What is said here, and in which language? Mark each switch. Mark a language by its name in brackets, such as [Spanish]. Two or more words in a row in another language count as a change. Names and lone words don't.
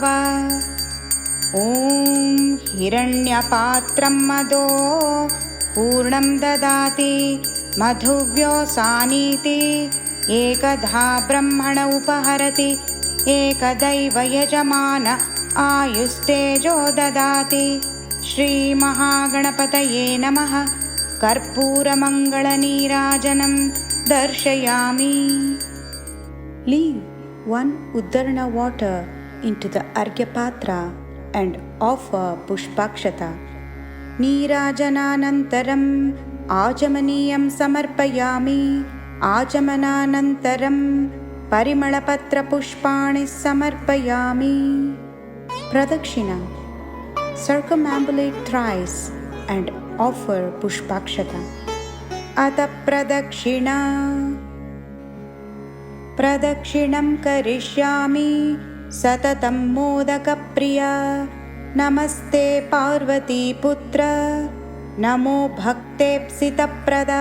[Sanskrit] ॐ हिरण्यपात्रं मदो पूर्णं ददाति मधुव्योसानीति एकधा ब्रह्मण उपहरति एकदैव यजमान आयुस्तेजो ददाति। श्रीमहागणपतये नमः। कर्पूरमङ्गलनीराजनं दर्शयामि. [English] Leave 1 Uddarana water into the Arghya and offer Pushpakshata. [Sanskrit] नीराजनानन्तरं आचमनीयं समर्पयामि. आचमनानन्तरं परिमलपत्र पुष्पाणि समर्पयामि. [English] Pradakshina. Circumambulate thrice and offer Pushpakshata. [Sanskrit] अथ प्रदक्षिणा. प्रदक्षिणं करिष्यामि सततं मोदकप्रिय. नमस्ते पार्वती पुत्र नमो भक्तेप्सित प्रद.